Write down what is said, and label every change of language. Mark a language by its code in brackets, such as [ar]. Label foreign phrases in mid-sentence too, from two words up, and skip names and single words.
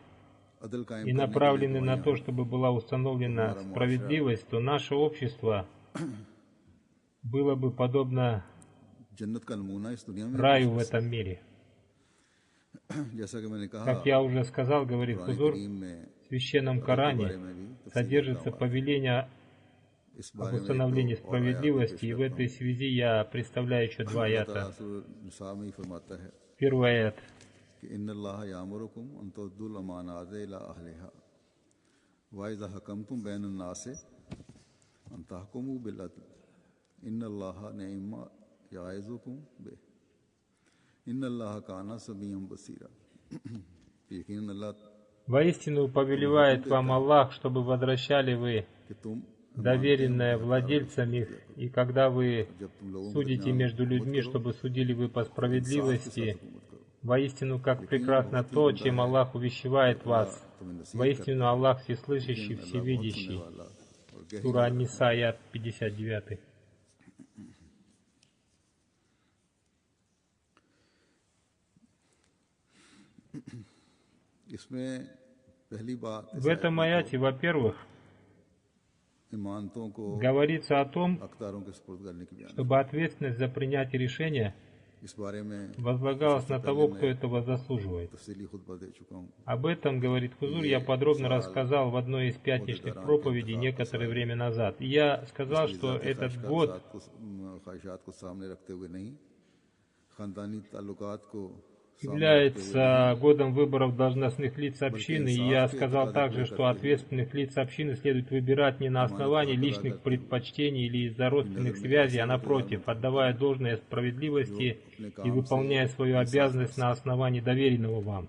[ur] عدل قائم [ru] и направлены на то, чтобы была установлена справедливость, то наше общество было бы подобно [ur] جنت کا نمونہ اس دنیا میں [ru] раю в этом мире. [ur] جیسا کہ میں نے کہا [ru] Как я уже сказал, говорит Хузур, [ur] کریم میں [ru] в Священном Коране содержится повеление [ur] इस [ru] об [ur] بارے میں [ru] установлении справедливости, и в этой связи я представляю еще два аята. [ur] نساء میں ہی فرماتا ہے [ru] Первый аят. [ar] कि إن الله يأمركم أن تؤدوا الأمانات إلى أهلها وإذا حكمتم بين الناس أن تحكموا بالعدل إن الله نعما يعظكم به إن الله كان سميعا بصيرا. [ur] یقیناً اللہ [ru] Воистину повелевает вам Аллах, чтобы возвращали вы [ur] کہ تم [ru] доверенное владельцам их, и когда вы [ur] جب تم لوگوں [ru] судите между людьми, чтобы судили вы по справедливости, воистину как прекрасно то, чем Аллах увещевает вас. Воистину Аллах всеслышащий, всевидящий. Сура Ан-Ниса, аят 59. [ur] اس میں پہلی بات [ru] В этом аяте, во-первых, [ur] امانتوں کو [ru] говорится о том, [ur] اختاروں کے سپرد کرنے کی بیان [ru] чтобы ответственность за принятие решения [ur] اس بارے میں [ru] возлагалась на того, кто этого заслуживает. [ur] تفصیلی خطبہ دے چکا ہوں. [ru] Об этом, говорит Хузур, я подробно рассказал в одной из пятничных проповедей некоторое время назад. И я сказал, что этот год [ur] خواہشات کو سامنے رکھتے ہوئے نہیں خاندانی تعلقات کو [ru] является годом выборов должностных лиц общины, и я сказал также, что ответственных лиц общины следует выбирать не на основании личных предпочтений или из-за родственных связей, а напротив, отдавая должное справедливости и выполняя свою обязанность на основании доверенного вам.